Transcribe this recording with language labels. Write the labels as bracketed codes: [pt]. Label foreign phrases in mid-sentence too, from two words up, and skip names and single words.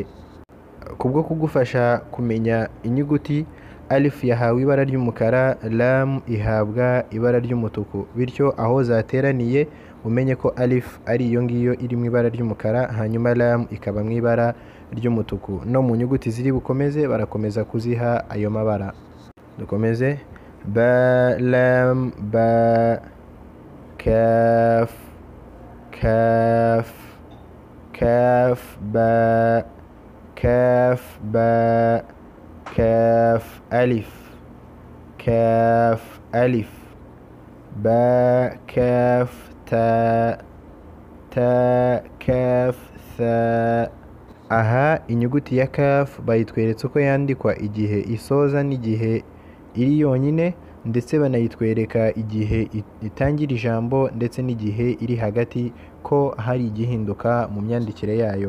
[rw] Kubwo kugufasha kumenya inyuguti, alif yahawe ibara ry'umukara, lam ihabwa ibara ry'umutuku. Bityo aho zateraniye umenye ko alif ari iyo ngiyo iri mu ibara ry'umukara, hanyuma lam ikaba mu ibara ry'umutuku. No mu nyuguti ziri bukomeze barakomeza kuziha ayo mabara. Dukomeze. Ba, lam, ba, kaf, kaf, kaf, ba, kaf, ba, kaf, alif, kaf, alif, ba, kaf, ta, ta, kaf, tha. Aha inyuguti ya kaf bayitweretse uko yandikwa igihe isoza n'igihe iri yonyine, ndetse banayitwereka igihe itangira ijambo ndetse n'igihe iri hagati, ko hari igihinduka mu myandikire yayo.